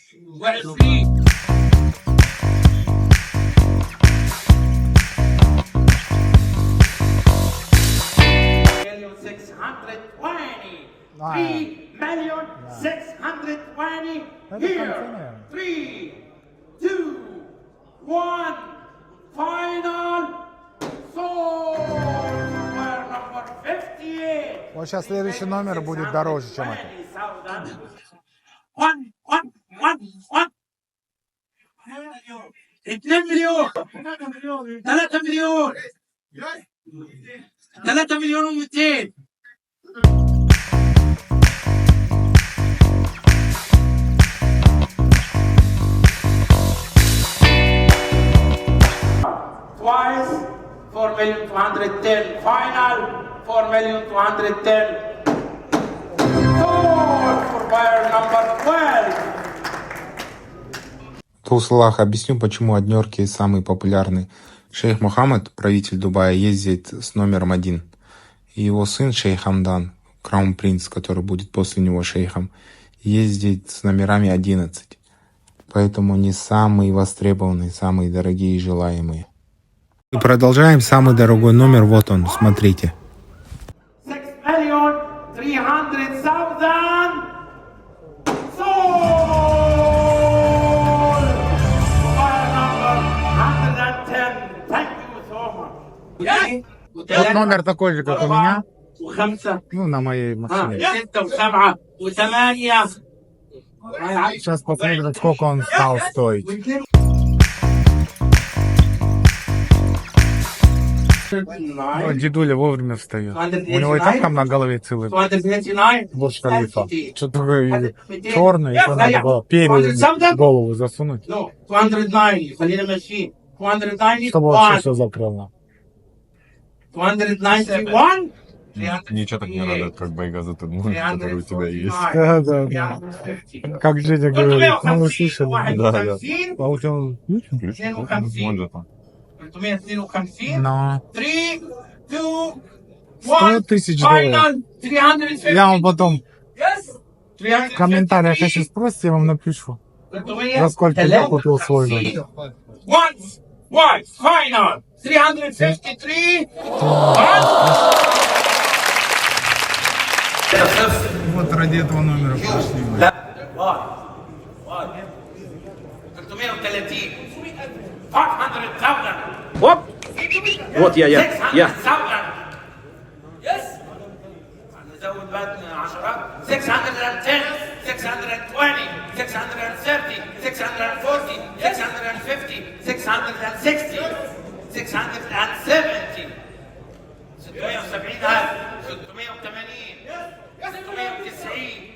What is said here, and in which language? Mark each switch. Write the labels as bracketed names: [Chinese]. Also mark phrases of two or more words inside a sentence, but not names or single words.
[Russian] А, 3,620,000 это [English] here. [Russian] концы, наверное. [English] 3, 2, 1, final. Sold. Wire number 58. [Russian] Вот сейчас следующий номер будет дороже, чем это. [Arabic] 1 2 مليون 3 مليون 3 مليون و200 [English] twice 4,210 final 4,210 sold for buyer number 12. [Russian] В двух словах объясню, почему однерки самые популярные. Шейх Мухаммад, правитель Дубая, ездит с номером 1. И его сын шейх Хамдан, краун-принц, который будет после него шейхом, ездит с номерами 11. Поэтому они самые востребованные, самые дорогие и желаемые. И продолжаем. Самый дорогой номер, вот он, смотрите. [English] 6,300,000 sold. Buyer number 110. Thank you so much. [Russian] Вот номер такой же, как у меня, [Arabic] وخمسة [Russian] ну, на моей машине. [Arabic] ستة وسبعة وثمانية. [Russian] Сейчас посмотрим, сколько он стал стоить. Вот дедуля вовремя встает. У него и так там на голове целый Бурдж Халифа. Что-то такое черное, еще надо было перед голову засунуть, [Arabic] No, 290. خلينا ماشيين. 291. [Russian] чтобы вообще все закрыло. 291. Ничего так не радует, как Байгаза Тедмур, который у тебя есть. Да, да, да. Как Женя говорит, ну вы слышали. Да, да. А у тебя включен? Ключ, вон же там. 352. Но 3, 2, 100 1. тысяч долларов. [English] Final 350. [Russian] Я вам потом [English] Yes. [Russian] В комментариях, если спросите, я вам напишу. За сколько я купил свой номер. [English] Once, final, 353. [Russian] Вот ради этого номера пришли мы. 330. 500,000. Вот я. 600,000. [Arabic] نزود بعد 10 610 620 630 640 650 660 670 670,000 680 690